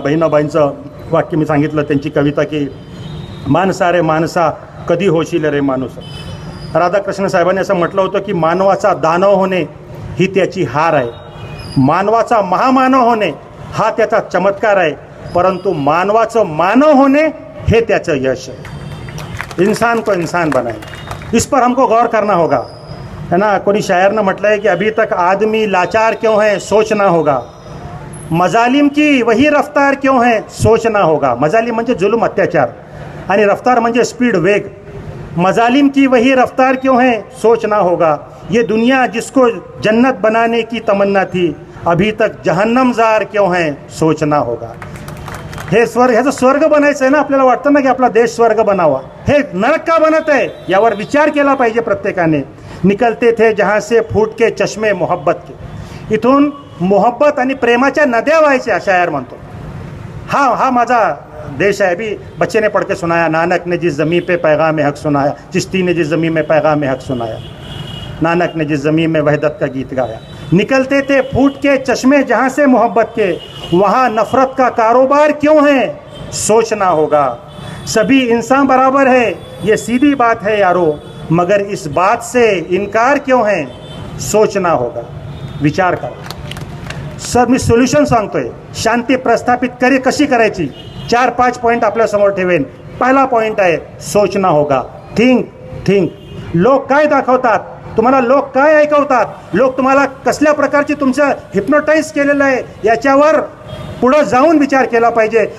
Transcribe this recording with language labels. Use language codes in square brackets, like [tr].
[mr] बहिणाबाईंचं वाक्य मी सांगितलं, त्यांची कविता की माणसा रे माणसा कधी होशील रे माणूस. राधाकृष्ण साहेबांनी असं म्हटलं होतं की मानवाचा दानव होणे ही त्याची हार आहे, मानवाचा महामानव होणे हा त्याचा चमत्कार आहे, परंतु मानवाचं मानव होणे हे त्याचं यश है. [hi] इंसान को इंसान बनाए, इस पर हमको गौर करना होगा, है ना. [mr] कोणी शायर ने म्हटलं [hi] है कि अभी तक आदमी लाचार क्यों है सोचना होगा, मजालिम की वही रफ्तार क्यों है सोचना होगा. [mr] मजालिम म्हणजे जुलूम, अत्याचार, आणि रफ्तार म्हणजे स्पीड, वेग. [hi] मजालिम की वही रफ्तार क्यों है सोचना होगा. ये दुनिया जिसको जन्नत बनाने की तमन्ना थी अभी तक जहन्नमजार क्यों है सोचना होगा. [mr] हे ह्याचं स्वर्ग बनायचं आहे ना. आपल्याला वाटतं ना की आपला देश स्वर्ग बनावा. हे नरक का बनत आहे यावर विचार केला पाहिजे प्रत्येकाने. [hi] निकलते थे जहाँ से फूट के चष्मे मोहब्बत के. [mr] इथून मोहब्बत आणि प्रेमाच्या नद्या व्हायच्या शायर म्हणतो. हा माझा देश है. [hi] अभी बच्चे ने पढ़ के सुनाया, नानक ने जिस ज़मीं पे पैगाम हक सुनाया, चिश्ती ने जिस ज़मीं में पैगाम हक सुनाया, नानक ने जिस ज़मीं में वहदत का गीत गाया. निकलते थे फूट के चश्मे जहाँ से मोहब्बत के, वहाँ नफ़रत का कारोबार क्यों है सोचना होगा. सभी इंसान बराबर है ये सीधी बात है यारो, मगर इस बात से इनकार क्यों है सोचना होगा. [mr] विचार करा. सर मी सोल्युशन सांगतोय. शांती प्रस्थापित कशी करायची 4-5 पॉईंट आपल्यासमोर ठेवेन. पहिला पॉईंट आहे [hi] सोचना होगा. [mr] थिंक. लोक काय दाखवतात तुम्हाला, लोक काय ऐकवतात, लोक तुम्हाला कसल्या प्रकारची तुमचं हिप्नोटाईज केलेलं आहे याच्यावर पुढं जाऊन विचार केला पाहिजे.